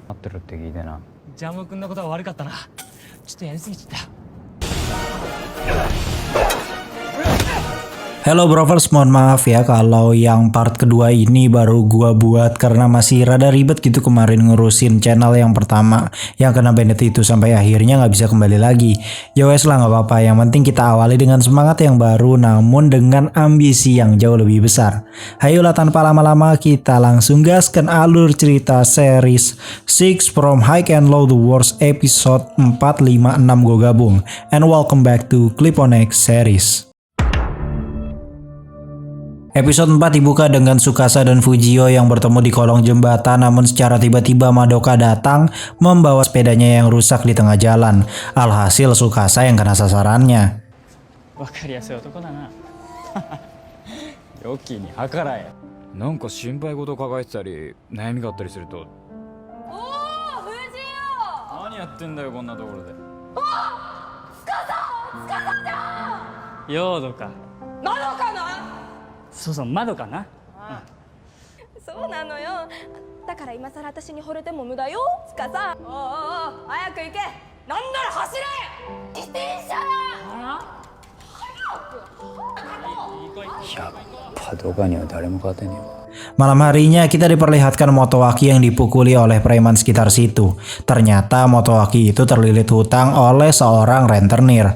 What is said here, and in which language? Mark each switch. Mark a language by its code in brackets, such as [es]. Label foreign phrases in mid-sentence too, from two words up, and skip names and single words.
[ja] るって聞いてな。ジャム君のことは悪かったな。ちょっとやりすぎちゃった。 [id] Hello Brovers, mohon maaf ya kalau yang part kedua ini baru gua buat karena masih rada ribet gitu kemarin ngurusin channel yang pertama yang kena banned itu sampai akhirnya nggak bisa kembali lagi. Ya wes lah, nggak apa-apa, yang penting kita awali dengan semangat yang baru namun dengan ambisi yang jauh lebih besar. Ayolah tanpa lama-lama kita langsung gaskan alur cerita series Six from High and Low the Wars episode 4, 5, 6 gue gabung. [en] And welcome back to Clip on X series. [id] Episode 4 dibuka dengan Tsukasa dan Fujio yang bertemu di kolong jembatan, namun secara tiba-tiba Madoka datang membawa sepedanya yang rusak di tengah jalan. Alhasil Tsukasa yang kena sasarannya. [ja] わかりやすい男だな。良きに計らえ。なんか心配事抱えてたり悩みがあったりすると。おお、藤尾。何やってんだよこんなところで。つかじゃん。ヨードか。まどかな。そうそう、窓かな。そうなのよ。だから今さら私に惚れても無駄よ。つかさ。おうおうおう、早く行け。なんなら走れ。自転車だ。やっぱどかには誰も勝てねえわ。 [id] Malam harinya kita diperlihatkan Motoaki yang dipukuli oleh preman sekitar situ. Ternyata Motoaki itu terlilit hutang oleh seorang rentenir.